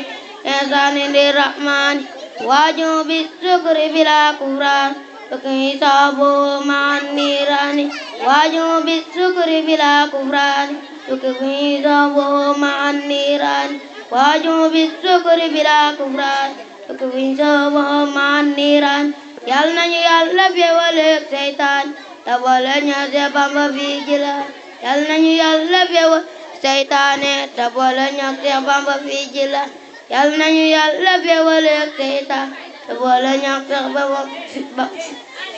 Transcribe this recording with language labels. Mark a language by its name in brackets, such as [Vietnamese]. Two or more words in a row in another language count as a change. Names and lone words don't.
[Arabic] إحسان للرحمن واجب بالشكر بلا كفران حسابه مع النيران واجب بالشكر بلا كفران حسابه مع النيران واجب بالشكر بلا كفران حسابه مع النيران [Wolof] yal nañu Yàlla bewaleek seytaan te boole ñu ci Bamba fi jila yal nañu Yàlla bewal seytaane te boole ñu ci Bamba fi jila yal nañu Yàlla bewaleek seytaan te boole ñu ci Bamba